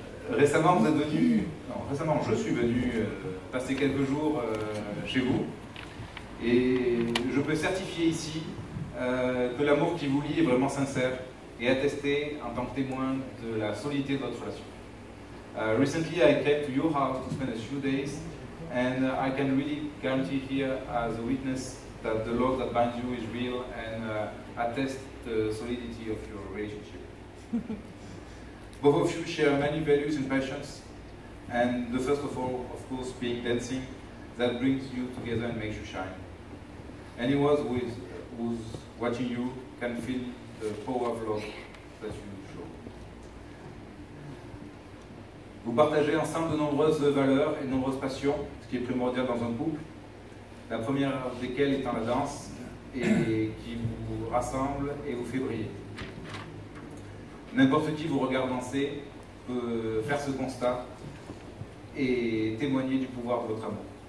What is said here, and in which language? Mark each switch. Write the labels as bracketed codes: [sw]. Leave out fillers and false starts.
[fr] Récemment, je suis venu passer quelques jours chez vous et je peux certifier ici que l'amour qui vous lie est vraiment sincère et attester en tant que témoin de la solidité de votre relation. [en] Recently, I came to your house to spend a few days, and I can really guarantee here as a witness that the love that binds you is real and attest the solidity of your relationship. Both of you share many values and passions, and the first of all, of course, being dancing, that brings you together and makes you shine. Anyone who's watching you can feel the power of love that you show. [fr] Vous partagez ensemble de nombreuses valeurs et de nombreuses passions, ce qui est primordial dans un couple. La première desquelles étant la danse, et qui vous rassemble et vous fait briller. N'importe qui vous regarde danser peut faire ce constat et témoigner du pouvoir de votre amour.